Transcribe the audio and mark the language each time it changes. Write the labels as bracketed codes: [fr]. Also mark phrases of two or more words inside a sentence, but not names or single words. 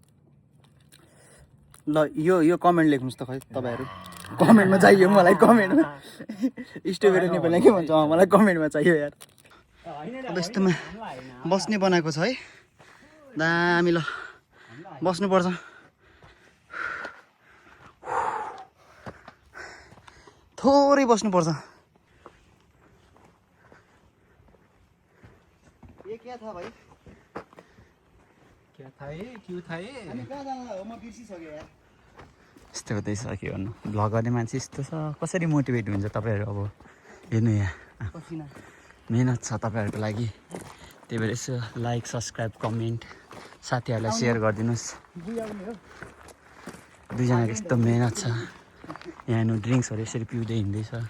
[ne] ल यो कमेन्ट लेख्नुहोस् त खै तपाईँहरू कमेन्टमा चाहियो मलाई कमेन्टमा स्ट्रबेरी नेपाली के भन्छ मलाई कमेन्टमा चाहियो यार अब यस्तोमा बस्ने बनाएको छ है दामी ल बस्नुपर्छ थोरै बस्नुपर्छ [hi] ये क्या था भाई क्या थाहे क्यों थाहे [ne] हामी कहाँ जानु हो म बिर्सिसकेँ यार यस्तो हुँदैछ के भन्नु भ्लग गर्ने मान्छे यस्तो छ कसरी मोटिभेट हुन्छ तपाईँहरू अब हेर्नु यहाँ पसिना मेहनत छ तपाईँहरूको लागि त्यही भएर यसो [en] like subscribe comment [ne] साथीहरूलाई सेयर गरिदिनुहोस् दुईजनाको यस्तो मेहनत छ यहाँ हेर्नु ड्रिङ्क्सहरू यसरी पिउँदै हिँड्दैछ